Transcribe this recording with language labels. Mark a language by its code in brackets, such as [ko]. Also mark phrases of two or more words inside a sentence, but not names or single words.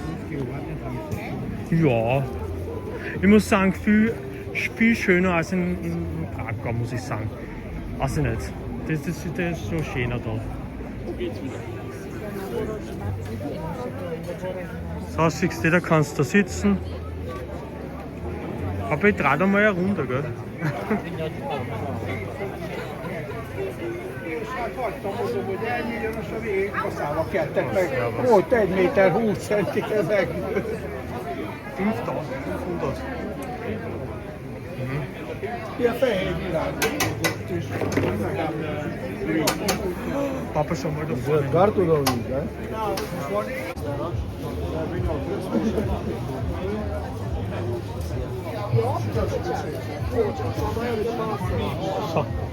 [de] Ja, ich muss sagen, viel schöner als in Krakau, muss ich sagen. Weiß ich nicht. Das ist so schöner da. So, siehst du, da kannst du sitzen. Aber ich drehe da mal eine Runde, gell? [hu] Hagytam oda, hogy elnyíljon a végig, aztán a kettek meg. Volt 1 méter 20 centik ezek. 5500. Ilyen fehér világ. [de] Papa, schau mal da vorne. Karton oder wie, ne? So.